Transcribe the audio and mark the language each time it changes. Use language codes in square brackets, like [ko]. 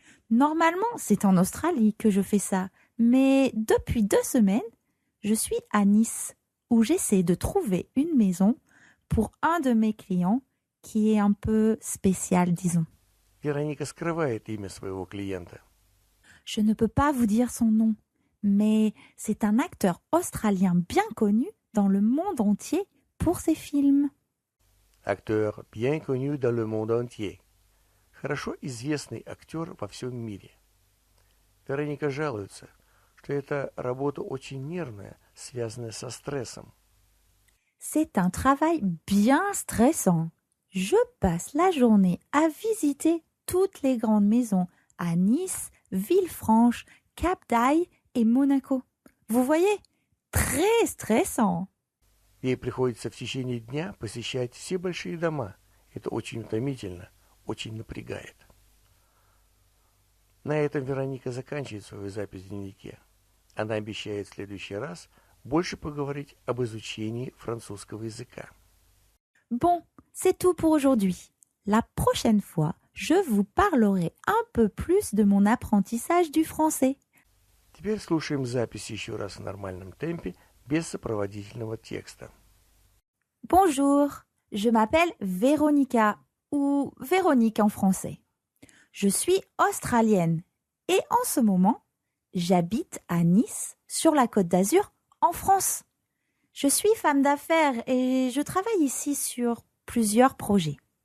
[fr] Normalement, c'est en Australie que je fais ça, mais depuis 2 semaines, je suis à Nice, où j'essaie de trouver une maison pour un de mes clients qui est un peu spécial, disons. [ru] Вероника скрывает имя своего клиента. [fr] Je ne peux pas vous dire son nom, mais c'est un acteur australien bien connu dans le monde entier pour ses films. Acteur bien connu dans le monde entier. [ru] Хорошо известный актер во всем мире. Вероника жалуется, что эта работа очень нервная, связанная со стрессом. [fr] C'est un travail bien stressant. Je passe la journée à visiter toutes les grandes maisons à Nice, Villefranche, Cap d'Aille et Monaco. Vous voyez, très stressant. [ru] Ей приходится в течение дня посещать все большие дома. Это очень утомительно, очень напрягает. На этом Вероника заканчивает свою запись в дневнике. Она обещает в следующий раз больше поговорить об изучении французского языка. [fr] Bon, c'est tout pour aujourd'hui. La prochaine fois, je vous parlerai un peu plus de mon apprentissage du français. [ru] Теперь слушаем запись еще раз в нормальном темпе, без сопроводительного текста. [fr] Bonjour, je m'appelle Véronica, ou Véronique en français. Je suis australienne et en ce moment, j'habite à Nice, sur la Côte d'Azur, en France. Je suis femme d'affaires et je travaille ici sur plusieurs projets.